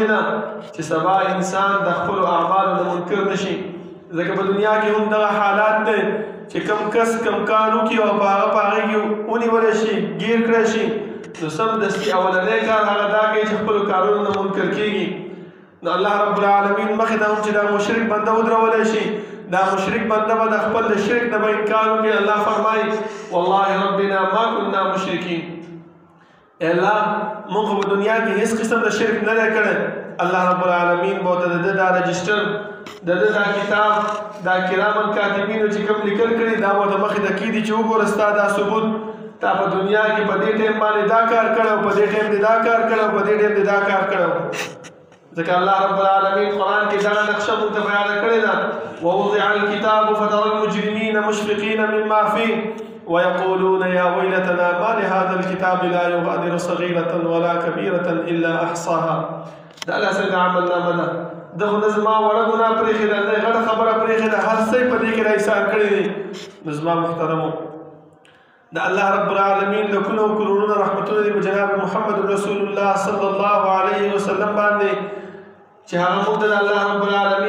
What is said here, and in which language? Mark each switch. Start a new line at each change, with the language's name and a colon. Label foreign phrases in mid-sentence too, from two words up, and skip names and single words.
Pashto: نه چې سبا انسان د خپلو اعمالو نه منکر نه شي ځکه په دنیا کې هم دغه حالات دی چې کم کس کم کار وکړي او په هغې کې ونیولی شي ګیر کړی شي نو سمدستي اولنی کار هغه دا کوي چې خپلو کارونو نه منکر کېږي نو الله رب العالمین مخې ته هم چې دا مشرک بنده ودرولی شي دا مشرک بنده به د خپل د شرک نه به انکار وکړي الله فرمایي
Arabic: والله ربنا ما كنا مشرکین
Pashto: ای الله موږ خو په دنیا کې هېڅ قسم د شرک نه دی کړی الله رب العالمین به ورته د ده دا رجسټر د ده دا کتاب دا کراما کاتبینو چې کوم لیکل کړي دا به ورته مخې ته کېدي چې وګوره ستا دا ثبوت تا په دنیا کې په دې ټایم باندې دا کار کړی او په دې ټایم دې دا کار کړی او په دې ټایم دې دا کار کړی ځکه الله رب العالمین قرآن کې دغه نقشه موږ ته بیانه کړې ده
Arabic: ووضع الكتاب فترى المجرمين مشفقين مما فيه ويقولون يا ويلتنا ما لهذا الكتاب لا يغادر صغيرة ولا كبيرة إلا أحصاها
Pashto: دا الله څنګه عملنامه ده دغه نه زما وړه ګناه پرېښې ده نه غټه خبره پرېښې ده هر څه یې په دې کې راحساب کړي دي نو زما محترمو د الله رب العالمین لکونه او کروڑونه رحمتونه دي په جناب محمد رسول الله
Arabic: صلی الله علیه وسلم
Pashto: باندې چې هغه موږ ته د الله رب العالمین